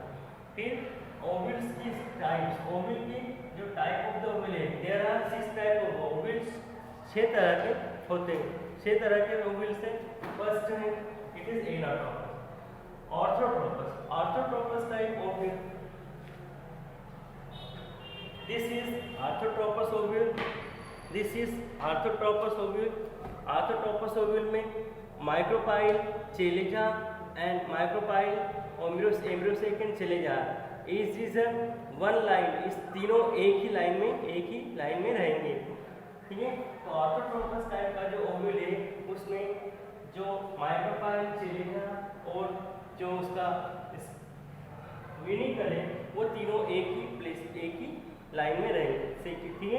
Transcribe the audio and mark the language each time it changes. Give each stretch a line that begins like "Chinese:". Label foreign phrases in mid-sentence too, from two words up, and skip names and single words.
English: फिर ओवल्स की टाइप्स, ओवल की जो type of the ovule है there are 6 type of ovules,
Hindi: 6 तरह के होते हैं। 6 तरह के ओवल्स हैं।
English: फर्स्ट है it is anatropous, orthotropous, orthotropous type ovule, this is orthotropous ovule, this is orthotropous ovule। orthotropous ovule में micropyle, चेलेजा and micropyle, embryo sac and chalaza is one line,
Hindi: इस तीनों एक ही लाइन में रहेंगे, ठीक है। तो ऑर्थोट्रोपस टाइप का जो ओवल है उसमें जो माइक्रोपाइल, चेलेजा और जो उसका विनिकल है वो तीनों एक ही लाइन में रहेंगे, ठीक है।